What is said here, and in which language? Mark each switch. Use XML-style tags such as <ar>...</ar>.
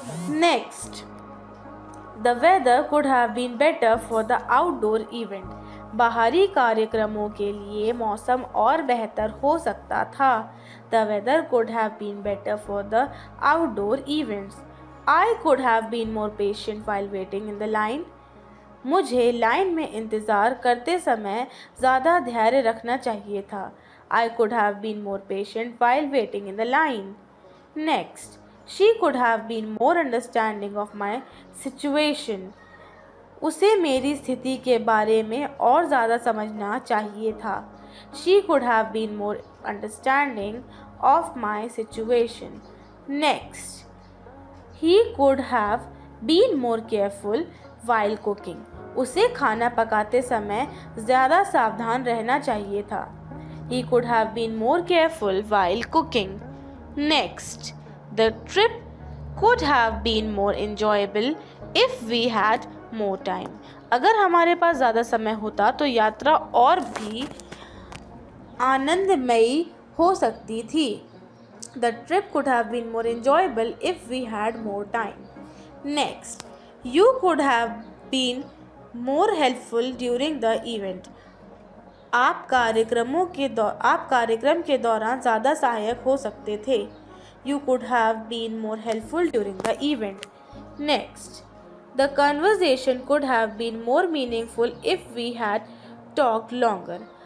<en>Next, the weather could have been better for the outdoor event.</en> <hi>बाहरी कार्यक्रमों के लिए मौसम और बेहतर हो सकता था.</hi> <en>The weather could have been better for the outdoor events. I could have been more patient while waiting in the line.</en> <hi>मुझे लाइन में इंतज़ार करते समय ज़्यादा धैर्य रखना चाहिए था.</hi> <en>I could have been more patient while waiting in the line. Next, she could have been more understanding of my situation.</en> <hi>उसे मेरी स्थिति के बारे में और ज़्यादा समझना चाहिए था.</hi> <en>She could have been more understanding of my situation. Next, he could have been more careful while cooking.</en> <hi>उसे खाना पकाते समय ज़्यादा सावधान रहना चाहिए था.</hi> <en>He could have been more careful while cooking. Next, the trip could have been more enjoyable if we had more time.</en> <hi>अगर हमारे पास ज़्यादा समय होता तो यात्रा और भी आनंदमयी हो सकती थी.</hi> <en>The trip could have been more enjoyable if we had more time. Next, you could have been more helpful during the event.</en> <hi>आप कार्यक्रम के दौरान ज़्यादा सहायक हो सकते थे.</hi> <en>You could have been more helpful during the event. Next, the conversation could have been more meaningful if we had talked longer.</en>